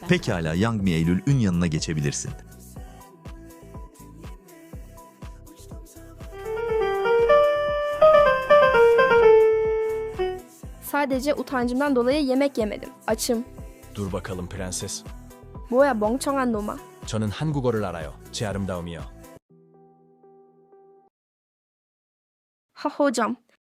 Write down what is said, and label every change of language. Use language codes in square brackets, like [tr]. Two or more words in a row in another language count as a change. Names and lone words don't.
[tr] Ben Pekala Yang Mi, Eylül Ün yanına geçebilirsin. Sadece utancımdan dolayı yemek yemedim. Açım. dur bakalım prenses. [ko] 뭐야 멍청한 놈아. 저는 한국어를 알아요. 제 아름다움이요. [tr] Ha hocam.